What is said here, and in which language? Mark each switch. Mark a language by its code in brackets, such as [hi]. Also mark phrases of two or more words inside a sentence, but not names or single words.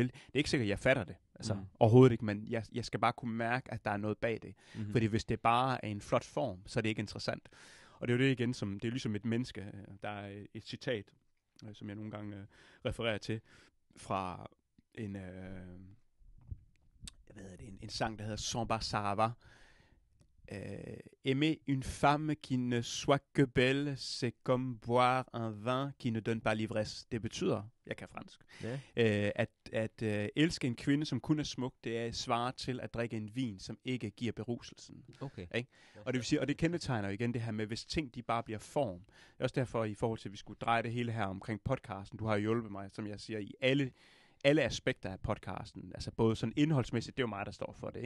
[da] Det er ikke sikkert, at jeg fatter det. Altså, overhovedet ikke, men jeg skal bare kunne mærke, at der er noget bag det. Fordi hvis det bare er en flot form, så er det ikke interessant. Og det er jo det igen, det er ligesom et menneske. Der er et citat, som jeg nogle gange refererer til, fra en sang, der hedder Samba Sarava. [fr] aimer une femme qui ne soit que belle, c'est comme boire un vin qui ne donne pas l'ivresse. [da] Det betyder, jeg kan fransk, at elske en kvinde, som kun er smuk, det er svaret til at drikke en vin, som ikke giver beruselsen. Okay. Ikke? Og det vil sige, og det kendetegner igen det her med, hvis ting de bare bliver form. Det er også derfor i forhold til, at vi skulle dreje det hele her omkring podcasten. Du har jo hjulpet mig, som jeg siger, i alle aspekter af podcasten, altså både sådan indholdsmæssigt, det er jo mig, der står for det, ikke?